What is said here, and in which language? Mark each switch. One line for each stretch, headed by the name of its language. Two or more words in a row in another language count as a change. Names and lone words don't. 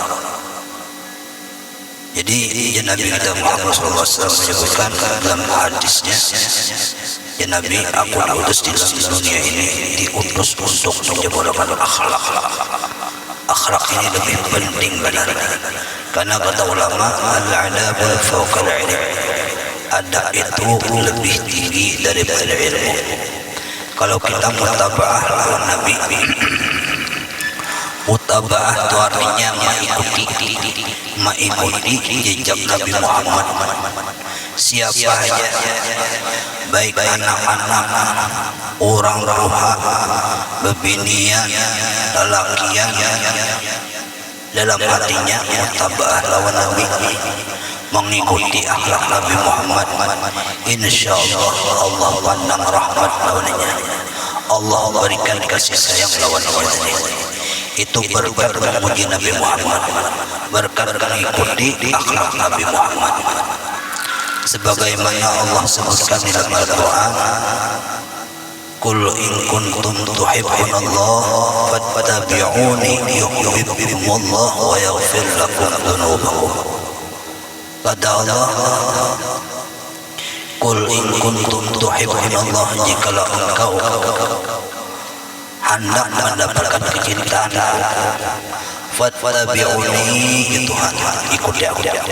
Indonesian: Jadi Nabi kita Muhammad SAW menyebutkan dalam hadisnya, ya Nabi, aku diutus di dalam dunia ini diutus untuk menyempurnakan akhlak. Akhlak ini lebih penting benar, karena kata ulama,
Arabic: الأدب فوق العلم,
Indonesian: adab itu lebih tinggi daripada ilmu. Kalau kita mutabaah lawan Nabi, mutabaah itu artinya mengikuti jejak Nabi Muhammad. Siapa saja, baik anak-anak, orang tua, bebinian, lelakian, dalam hatinya mutabaah lawan Nabi, mengikuti akhlak Nabi Muhammad, insyaallah Allah pandang rahmat lawannya, Allah berikan kasih sayang lawannya. Itu berkat memuji Nabi Muhammad, berkat mengikuti akhlak Nabi Muhammad. Sebagaimana Allah sebutkan di dalam Al-Quran,
Arabic: قل إن كنتم تحبون الله فاتبعوني يحببكم الله ويغفر لكم ذنوبكم.
Indonesian: Kata Allah,
Arabic: قل إن كنتم تحبون الله,
Indonesian: jikalau engkau hendak mendapatkan kecintaan, fattabi'uni, ya Tuhan, ikuti aku.